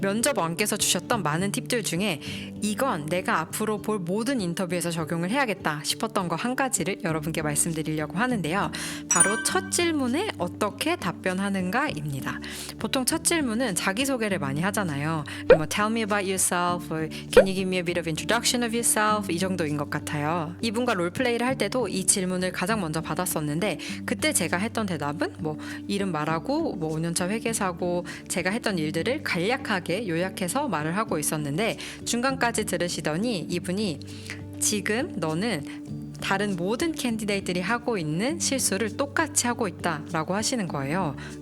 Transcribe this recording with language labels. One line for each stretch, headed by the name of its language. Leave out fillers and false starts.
Korean: 면접 왕께서 주셨던 많은 팁들 중에 이건 내가 앞으로 볼 모든 인터뷰에서 적용을 해야겠다 싶었던 거 한 가지를 여러분께 말씀드리려고 하는데요. 바로 첫 질문에 어떻게 답변하는가입니다. 보통 첫 질문은 자기소개를 많이 하잖아요. 뭐
English: Tell me about yourself, Can you give me a bit of introduction of yourself
Korean: 이 정도인 것 같아요. 이분과 롤플레이를 할 때도 이 질문을 가장 먼저 받았었는데 그때 제가 했던 대답은 뭐 이름 말하고 뭐 5년차 회계사고 제가 했던 일들을 간략하게 요약해서 말을 하고 있었는데 중간까지 들으시더니 이분이 지금 너는 다른 모든 캔디데이트들이 하고 있는 실수를 똑같이 하고 있다라고 하시는 거예요.